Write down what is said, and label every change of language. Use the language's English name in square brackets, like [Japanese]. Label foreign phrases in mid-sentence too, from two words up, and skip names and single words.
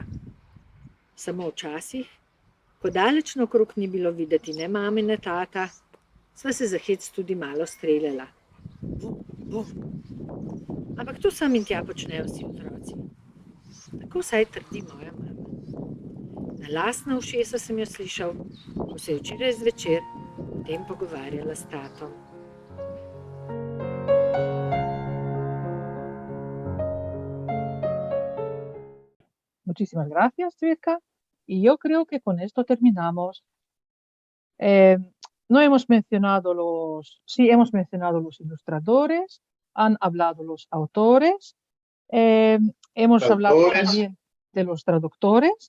[Slovenian] Samo včasih, ko daleč naokrog ni bilo videti ne mame, ne tata, sva se za hec tudi malo streljala. Ampak to sam in tja počnejo vsi otroci. Tako vsaj trdi moja mama. Na lastna ušesa sem jo slišal, ko se je včeraj zvečer o tem pogovarjala s tatom. [Spanish] Muchísimas gracias, Cvetka. Y yo creo que con esto terminamos. No hemos mencionado hemos mencionado los ilustradores, han hablado los autores, hemos hablado también de los traductores.